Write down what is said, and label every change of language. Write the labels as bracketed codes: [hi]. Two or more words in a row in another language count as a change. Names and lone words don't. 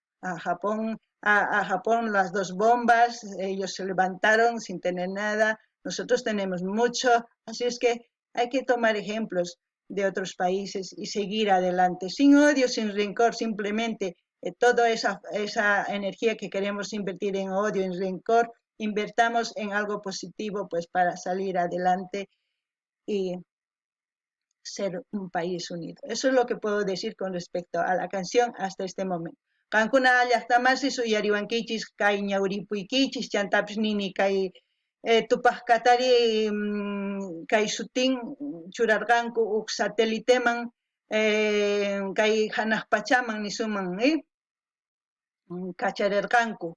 [es] A Japón las dos bombas, ellos se levantaron sin tener nada, nosotros tenemos mucho, así es que hay que tomar ejemplos de otros países y seguir adelante, sin odio, sin rencor, simplemente toda esa energía que queremos invertir en odio, en rencor, invertamos en algo positivo pues para salir adelante y ser un país unido. Eso es lo que puedo decir con respecto a la canción hasta este momento. [qu] Kankuna llaqtamasi suyariwankichis kay ñawripuykichis chantapis nini kay tupaqkatari kay sutin churarqanku huk satéliteman kay hanaq pachaman nisuman kacharerqanku